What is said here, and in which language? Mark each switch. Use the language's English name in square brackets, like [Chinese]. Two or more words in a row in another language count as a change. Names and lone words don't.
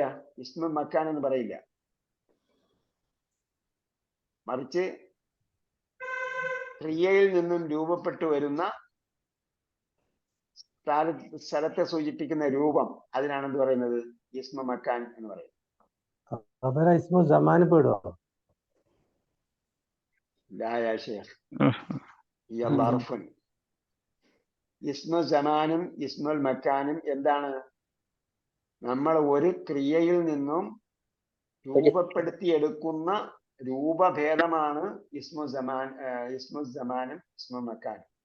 [Arabic] اسم مكان [Malayalam] എന്ന് പറയില്ല. മറിച്ച് ക്രിയയിൽ നിന്നും രൂപപ്പെട്ടു വരുന്ന സ്ഥലത്തെ സൂചിപ്പിക്കുന്ന രൂപം, അതിനാണ് എന്ത് പറയുന്നത്? [Arabic] اسم مكان [Malayalam] എന്ന് പറയുന്നത്. [Arabic] قبل اسم زمان പെടുമോ? لا يا شيخ, ഈ ളർഫുൻ. اسم زمان اسم المكان [Malayalam] എന്താണ്? നമ്മൾ ഒരു ക്രിയയിൽ നിന്നും രൂപപ്പെടുത്തിയെടുക്കുന്ന രൂപഭേദമാണ് [Arabic] اسم زمان اسم مكان.